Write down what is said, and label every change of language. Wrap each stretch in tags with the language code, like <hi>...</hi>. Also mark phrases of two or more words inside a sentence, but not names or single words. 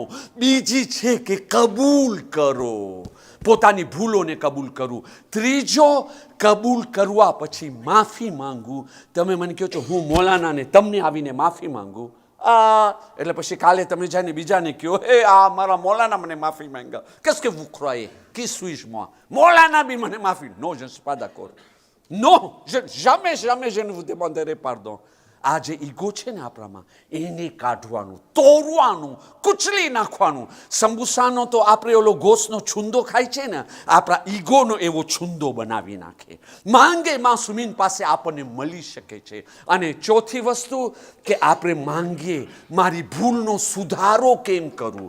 <gu>બીજી છે કે કબૂલ કરો, પોતાની ભૂલોને કબૂલ કરવું. ત્રીજો, કબૂલ કરવા પછી માફી માંગવું. તમે મને કહો છો હું મૌલાનાને તમને આવીને માફી માંગુ, એટલે પછી કાલે તમે જઈને બીજાને કહો, હે આ મારા મૌલાના મને માફી માંગા.</gu> <fr>qu'est-ce que vous croyez? Qui suis-je moi?</fr> <gu>મૌલાના બી મને માફી?</gu> <fr>Non, je ne suis pas d'accord. Non, jamais je ne vous demanderai pardon.</fr> <gu>આ જે ઈગો છે ને આપણામાં, એને કાઢવાનું, તોડવાનું, કુચલી નાખવાનું. સંબુસાનો તો આપણે ઓલો ગોશનો છુંદો ખાય છે ને, આપણા ઈગોનો એવો છુંદો બનાવી નાખે. માંગે માસુમીન પાસે આપણને મળી શકે છે. અને ચોથી વસ્તુ કે આપણે માંગીએ મારી ભૂલનો સુધારો કેમ કરવું.</gu>